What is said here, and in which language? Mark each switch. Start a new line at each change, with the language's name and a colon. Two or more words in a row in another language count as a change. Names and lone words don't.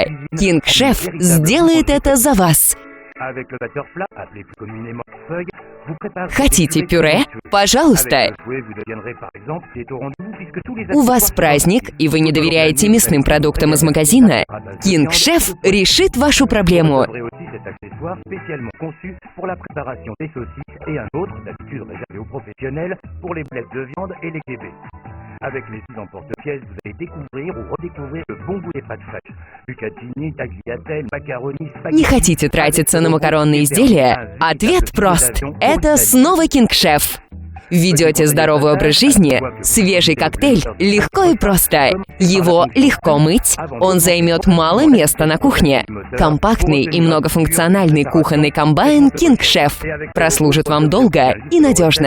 Russian: King Chef сделает это за вас. Хотите пюре? Пожалуйста. У вас праздник, и вы не доверяете мясным продуктам из магазина? King Chef решит вашу проблему.
French: Avec les 6 emporte-pièces, vous allez découvrir ou redécouvrir le bon goût des pâtes fraîches. Bucatini, tagliatelle, macaroni, spaghetti.
Russian: Не хотите тратиться на макаронные изделия? Ответ прост. Это снова King Chef. Ведете здоровый образ жизни? Свежий коктейль легко и просто. Его легко мыть, он займет мало места на кухне. Компактный и многофункциональный кухонный комбайн King Chef прослужит вам долго и надежно.